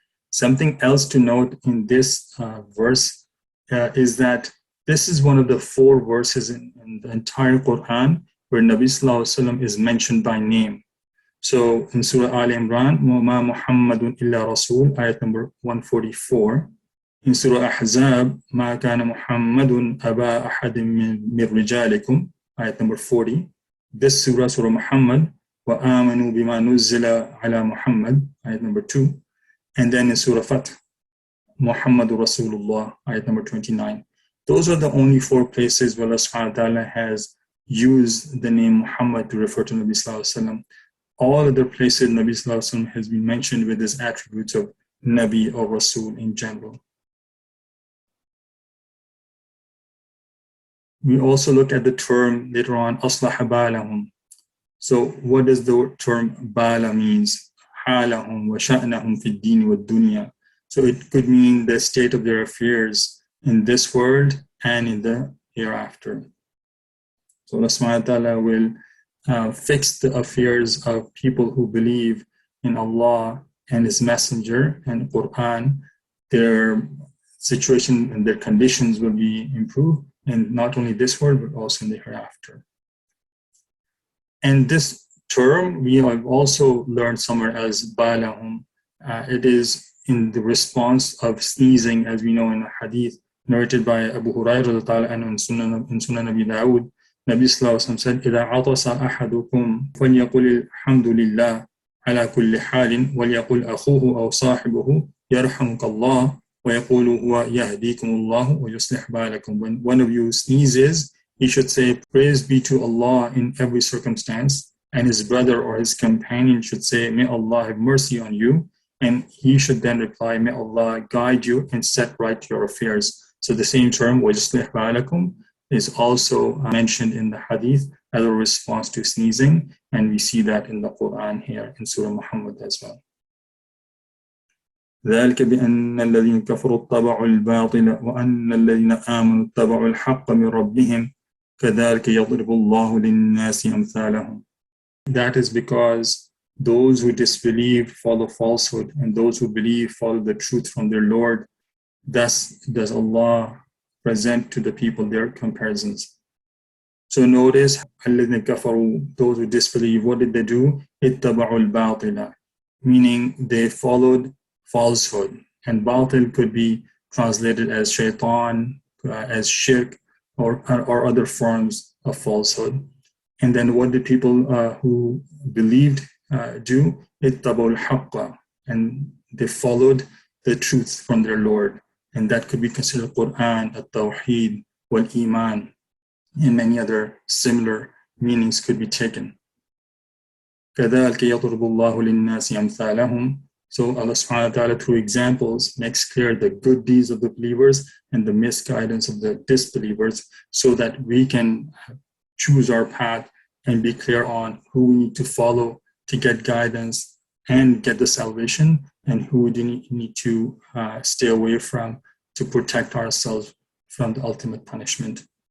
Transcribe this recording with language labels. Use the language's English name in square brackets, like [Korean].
[English] Something else to note in this verse is that this is one of the 4 verses in the entire Quran where Nabi Sallallahu Alaihi Wasallam is mentioned by name. So in Surah Al Imran, [Arabic] وَمَا مُحَمَّدٌ إِلَّا رَسُولٌ, [English] ayat number 144. In Surah Ahzab, [Arabic] مَا كَانَ مُحَمَّدٌ أَبَا أَحَدٍ مِّن رِجَالِكُمْ, [English] ayat number 40. This Surah, Surah Muhammad, [Arabic] وَآمَنُوا بِمَا نُزِّلَ عَلَى مُحَمَّدٍ, [English] ayat number 2. And then in Surah Fath, [Arabic] Muhammadu Rasulullah, [English] ayat number 29. Those are the only 4 places where Allah subhanahu wa ta'ala has used the name Muhammad to refer to Nabi Sallallahu Alaihi Wasallam. All other places Nabi Sallallahu Alaihi Wasallam has been mentioned with his attributes of Nabi or Rasul in general. We also look at the term later on, [Arabic] أصلح بالهم. [English] So what does the term bala means? [Arabic] حالهم وشأنهم في الدين والدنيا. [English] So it could mean the state of their affairs in this world and in the hereafter. So Allah subhanahu wa ta'ala will fix the affairs of people who believe in Allah and His Messenger and Quran. Their situation and their conditions will be improved, and not only this world but also in the hereafter. And this term we have also learned somewhere as balahum. It is in the response of sneezing, as we know in a hadith narrated by Abu Hurairah in Sunan Abi Dawud. Nabi Sallallahu Alaihi Wasallam said, [Arabic] إِذَا عَطَسَ أَحَدُكُمْ فَلْيَقُلِ الْحَمْدُ لِلَّهِ عَلَى كُلِّ حَالٍ وَلْيَقُلْ أَخُوهُ أَوْ صَاحِبُهُ يَرْحَمُكَ اللَّهُ وَيَقُولُ هُوَ يَهْدِيكُمُ اللَّهُ وَيُصْلِحْ بَالَكُمْ. [English] When one of you sneezes, he should say, praise be to Allah in every circumstance. And his brother or his companion should say, may Allah have mercy on you. And he should then reply, may Allah guide you and set right your affairs. So the same term, [Arabic] وَيُصْلِحْ بَالَكُمْ, [English] is also mentioned in the hadith as a response to sneezing. And we see that in the Quran here in Surah Muhammad as well. [Arabic] ذلك بأن الذين كفروا اتبعوا الباطل وأن الذين آمنوا اتبعوا الحق من ربهم كذلك يضرب الله للناس أمثالهم. [English] That is because those who disbelieve follow falsehood, and those who believe follow the truth from their Lord. Thus does Allah present to the people their comparisons. So notice, [Arabic] الذين كفروا, [English] those who disbelieve, what did they do? [Arabic] اتبعوا الباطل, [English] meaning they followed falsehood. And batil could be translated as shaitan, as shirk, or other forms of falsehood. And then what did people who believed do? [Arabic] اتبعوا الحق, [English] and they followed the truth from their Lord. And that could be considered Quran, at-Tawheed, wal-Iman, and many other similar meanings could be taken. [Arabic] كذلك يضرب الله للناس أمثالهم. [English] So Allah subhanahu wa ta'ala, through examples, makes clear the good deeds of the believers and the misguidance of the disbelievers, so that we can choose our path and be clear on who we need to follow to get guidance and get the salvation, and who we need to stay away from to protect ourselves from the ultimate punishment.